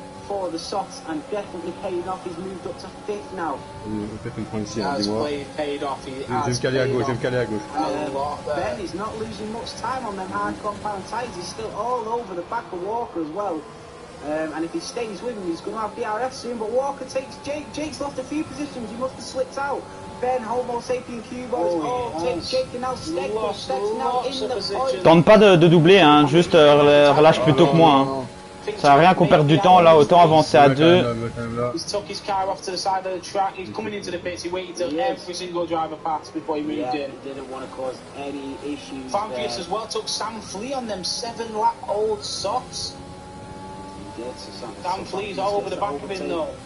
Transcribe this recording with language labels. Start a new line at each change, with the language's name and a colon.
English: For the softs and definitely paid off. He's moved up to 5th now.
French: Peut-être une pointe ici, dis-moi.
English: Paid off.
French: Je vais me caler à gauche,
English: Ben is not losing much time on them hard compound tyres. He's still all over the back of Walker as well. And if he stays with him, he's going to have DRS soon. But Walker takes Jake. Jake's lost a few positions. He must have slipped out. Ben, Homo Sapien Cubos, takes Jake and now Steg. Steg's now in the point.
French: Tente pas de doubler, hein. Juste relâche plutôt que moi. Hein. Ça sert à rien qu'on perde du temps là, autant avancer à 2.
English: He's took his car off to the side of the track. He's coming into the pits. He waited till every single driver passed before he moved in. He didn't want to cause any issues. Fanfius as well took Sam Flea on them 7-lap old softs. He did. So Sam Flea's all over the back of him though.